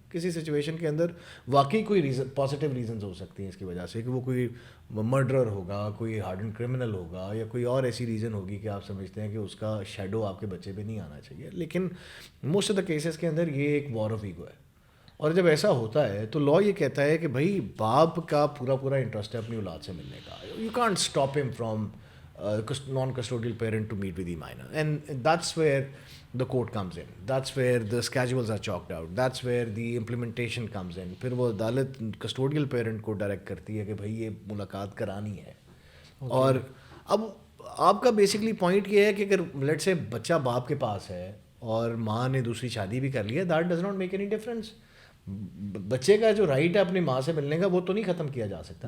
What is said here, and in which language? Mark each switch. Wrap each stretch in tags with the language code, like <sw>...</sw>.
<ur>کسی سچویشن کے اندر واقعی کوئی ریزن, پازیٹیو ریزنز ہو سکتی ہیں اس کی وجہ سے کہ وہ کوئی مرڈرر ہوگا, کوئی ہارڈن کرمنل ہوگا, یا کوئی اور ایسی ریزن ہوگی کہ آپ سمجھتے ہیں کہ اس کا شیڈو آپ کے بچے پہ نہیں آنا چاہیے. لیکن</ur> <en>most of the cases</en> <ur>کے اندر یہ ایک وار آف ایگو ہے. اور جب ایسا ہوتا ہے تو لا یہ کہتا ہے کہ بھائی باپ کا پورا انٹرسٹ ہے اپنی اولاد سے ملنے کا.</ur> <en>You can't stop him from non-custodial parent to meet with the minor, and that's where the court comes in, that's where the schedules are chalked out, that's where the implementation comes in.</en> <ur>پھر وہ عدالت custodial parent کو direct کرتی ہے کہ بھائی یہ ملاقات کرانی ہے. اور اب آپ کا بیسکلی پوائنٹ یہ ہے کہ اگر لیٹ سے بچہ باپ کے پاس ہے اور ماں نے دوسری شادی بھی کر لی ہے,</ur> <en>that does not make any difference.</en> <ur>بچے کا جو رائٹ ہے اپنی ماں سے ملنے کا وہ تو نہیں ختم کیا جا سکتا.</ur>